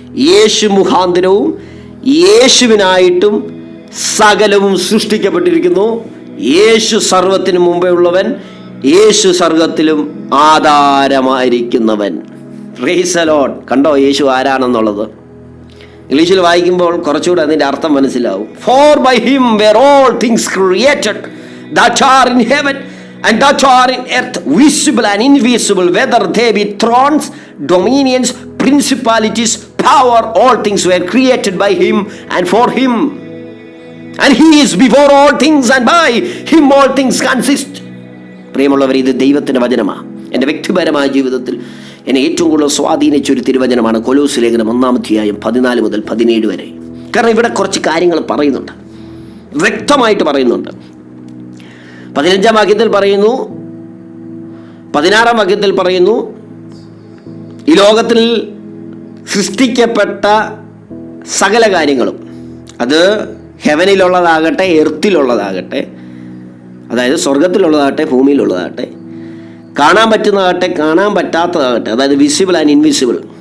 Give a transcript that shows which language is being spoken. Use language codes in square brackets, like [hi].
[ml] യേശു മുഖാന്തരവും യേശുവിനായിട്ടും സകലവും സൃഷ്ടിക്കപ്പെട്ടിരിക്കുന്നു. യേശു സർവത്തിനു മുമ്പേ ഉള്ളവൻ, യേശു സർവത്തിലും ആധാരമായിരിക്കുന്നവൻ. Praise the Lord. കണ്ടോ യേശു ആരാണെന്നുള്ളത്? ഇംഗ്ലീഷിൽ വായിക്കുമ്പോൾ കുറച്ചുകൂടെ അതിൻ്റെ അർത്ഥം മനസ്സിലാവും. [en] For by him were all things created that are in heaven and that are in earth, visible and invisible, whether they be thrones, dominions, principalities, power, all things were created by him and for him, and he is before all things, and by him all things consist. [ml] പ്രിയമുള്ളവർ, ഇത് ദൈവത്തിൻ്റെ വചനമാണ്. എൻ്റെ വ്യക്തിപരമായ ജീവിതത്തിൽ എന്നെ ഏറ്റവും കൂടുതൽ സ്വാധീനിച്ചൊരു തിരുവചനമാണ് കൊലോസ്യ ലേഖനം 1-ാം അധ്യായം 14 മുതൽ 17 വരെ. കാരണം ഇവിടെ കുറച്ച് കാര്യങ്ങൾ പറയുന്നുണ്ട്, വ്യക്തമായിട്ട് പറയുന്നുണ്ട്. 15-ാം വാക്യത്തിൽ പറയുന്നു, 16-ാം വാക്യത്തിൽ പറയുന്നു, ഈ ലോകത്തിൽ സൃഷ്ടിക്കപ്പെട്ട സകല കാര്യങ്ങളും, അത് ഹെവനിലുള്ളതാകട്ടെ, എർത്തിലുള്ളതാകട്ടെ, അതായത് സ്വർഗത്തിലുള്ളതാകട്ടെ, ഭൂമിയിലുള്ളതാകട്ടെ, കാണാൻ പറ്റുന്നതാകട്ടെ, കാണാൻ പറ്റാത്തതാകട്ടെ, അതായത് [en] Visible and invisible.